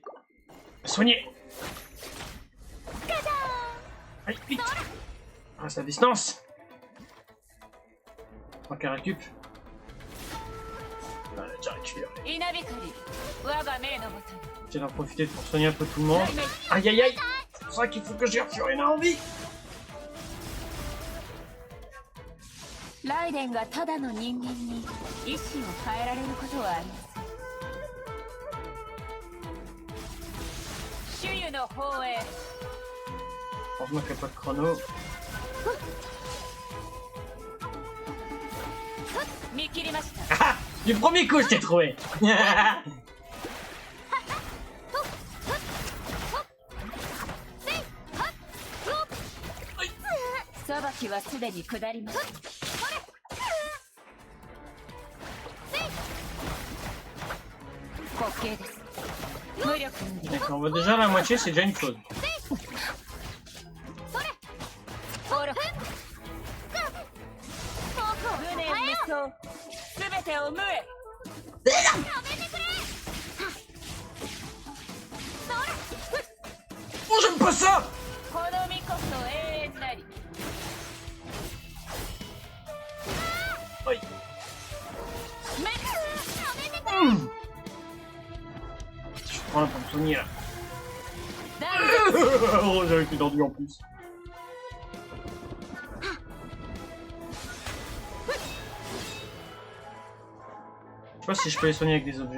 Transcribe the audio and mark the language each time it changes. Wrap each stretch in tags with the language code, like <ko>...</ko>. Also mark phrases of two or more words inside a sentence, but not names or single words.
<fr>Soignez. Allez, vite. Reste à distance. Je crois qu'elle récup. Ah, elle a déjà récupéré. J'ai d'en profiter pour soigner un peu tout le monde. Aïe aïe aïe. C'est pour ça qu'il faut que j'ai Fiorina en vie.</fr> <ja>ライデンがただの人間に意志を変えられることはありません。主湯の方へ。</ja> <fr>Heureusement qu'il n'y a pas de chrono.</fr> <ja>見切りました。</ja> <fr>Ah, du premier coup, je t'ai trouvé.</fr> <ja>裁きはすでに下りました。滑稽です。無力無理。</ja> <fr>D'accord, on voit déjà la moitié, c'est déjà une chose.</fr> <ja>無念無双、すべてを無へ。</ja> <fr>Oh, j'aime pas ça.</fr> <ja>この身こそ永遠なり。</ja> <fr>Aïe. め Je prends la ponctionnier là. Oh, j'avais plus d'enduit en plus. Je sais pas si je peux les soigner avec des objets.</fr>